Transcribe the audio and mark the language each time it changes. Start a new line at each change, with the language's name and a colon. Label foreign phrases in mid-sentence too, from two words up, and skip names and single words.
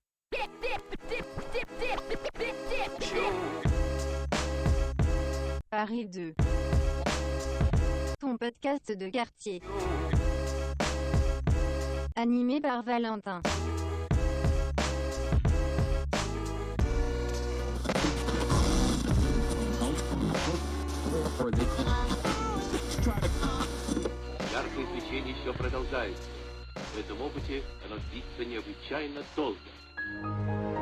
French: Paris 2. Ton podcast de quartier. Animé par Valentin.
Russian: Яркое свечение еще продолжается. В этом опыте оно длится необычайно долго.